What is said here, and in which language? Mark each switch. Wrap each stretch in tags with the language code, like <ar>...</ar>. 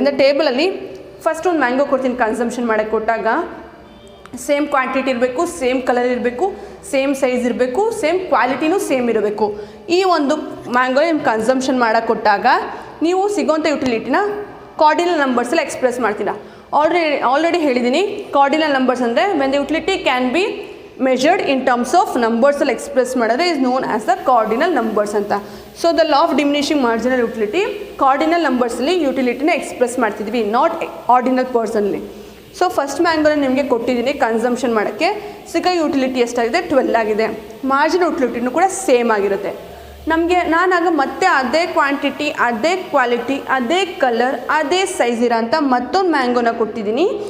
<kn>ಇಂದ ಟೇಬಲಲ್ಲಿ ಫಸ್ಟ್ ಒಂದು ಮ್ಯಾಂಗೋ ಕೊಡ್ತೀನಿ ಕನ್ಸಂಪ್ಷನ್ ಮಾಡೋಕ್ಕೆ ಕೊಟ್ಟಾಗ ಸೇಮ್ ಕ್ವಾಂಟಿಟಿ ಇರಬೇಕು, ಸೇಮ್ ಕಲರ್ ಇರಬೇಕು, ಸೇಮ್ ಸೈಜ್ ಇರಬೇಕು, ಸೇಮ್ ಕ್ವಾಲಿಟಿನೂ ಸೇಮ್ ಇರಬೇಕು. ಈ ಒಂದು ಮ್ಯಾಂಗೋ ನಿಮ್ಮ ಕನ್ಸಂಪ್ಷನ್ ಮಾಡೋಕ್ಕೆ ಕೊಟ್ಟಾಗ ನೀವು ಸಿಗೋಂಥ ಯುಟಿಲಿಟಿನ ಕಾರ್ಡಿನಲ್ ನಂಬರ್ಸಲ್ಲಿ ಎಕ್ಸ್ಪ್ರೆಸ್ ಮಾಡ್ತೀರಾ. ಆಲ್ರೆಡಿ ಹೇಳಿದ್ದೀನಿ, ಕಾರ್ಡಿನಲ್ ನಂಬರ್ಸ್ ಅಂದರೆ</kn> <en>when the utility can be measured in terms of numbers</en> <kn>ಅಲ್ಲಿ ಎಕ್ಸ್ಪ್ರೆಸ್ ಮಾಡಿದ್ರೆ</kn> <en>is known as the cardinal numbers ಅಂತ. So the law of diminishing marginal utility cardinal numbers</en> <kn>ಅಲ್ಲಿ ಯುಟಿಲಿಟಿನ express ಮಾಡ್ತಿದ್ವಿ,</kn> <en>Not ordinal personally.</en> <kn>So first ಮ್ಯಾಂಗೋನ ನಿಮಗೆ ಕೊಟ್ಟಿದ್ದೀನಿ consumption ಮಾಡೋಕ್ಕೆ. ಸಿಗೋ utility ಎಷ್ಟಾಗಿದೆ? 12 ಆಗಿದೆ. ಮಾರ್ಜಿನಲ್ ಯುಟಿಲಿಟಿನೂ ಕೂಡ ಸೇಮ್ ಆಗಿರುತ್ತೆ. ನಮಗೆ ನಾನಾಗ ಮತ್ತೆ ಅದೇ ಕ್ವಾಂಟಿಟಿ, ಅದೇ ಕ್ವಾಲಿಟಿ, ಅದೇ ಕಲರ್, ಅದೇ ಸೈಜ್ ಇರೋಂಥ ಮತ್ತೊಂದು ಮ್ಯಾಂಗೋನ ಕೊಟ್ಟಿದ್ದೀನಿ.</kn>